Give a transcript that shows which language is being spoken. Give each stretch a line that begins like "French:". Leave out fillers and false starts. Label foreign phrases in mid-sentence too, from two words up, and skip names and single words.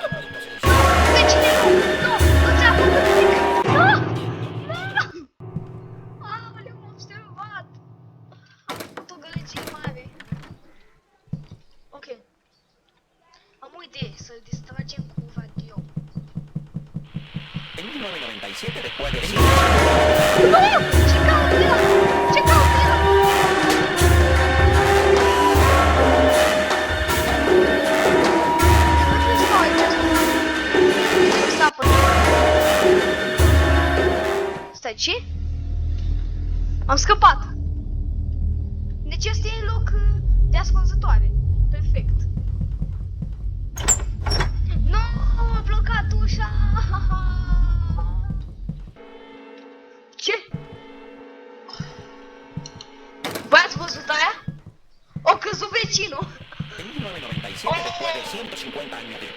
Romanian: Vecine, nu! Nu! Nu ți-a făcut nimic! Nu! Nu! Aoleu, m-a observat! Am făcut o gălăgie mare. Ok. Am o idee, să-l distragem cu radio.
Spanish: En 1997, después de...
Romanian: Nu! Ce caută el? Ce caută el? Stai, ce? Am scăpat! Deci ăsta e loc de ascunzătoare. Perfect. Nu, a blocat ușa! Ce? Băi, ați văzut aia? O căzut vecinul!
Spanish: En 1997, después de 150 años de...